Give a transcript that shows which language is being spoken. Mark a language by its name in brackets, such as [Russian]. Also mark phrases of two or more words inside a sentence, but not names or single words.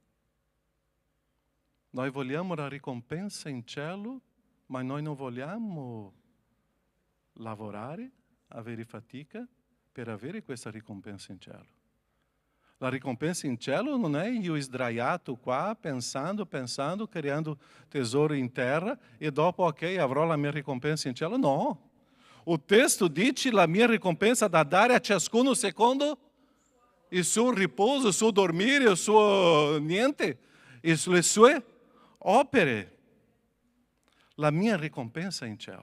[Italian] Noi vogliamo la ricompensa in cielo, ma noi non vogliamo lavorare, avere fatica per avere questa ricompensa in cielo. La ricompensa in cielo non è io sdraiato qua, pensando, [Portuguese] criando tesouro [Italian] in terra e dopo, ok, avrò la mia ricompensa in cielo. No. O testo dice la mia ricompensa da dare a ciascuno secondo il suo riposo, il suo dormire, il suo niente, le sue opere. La mia ricompensa in cielo.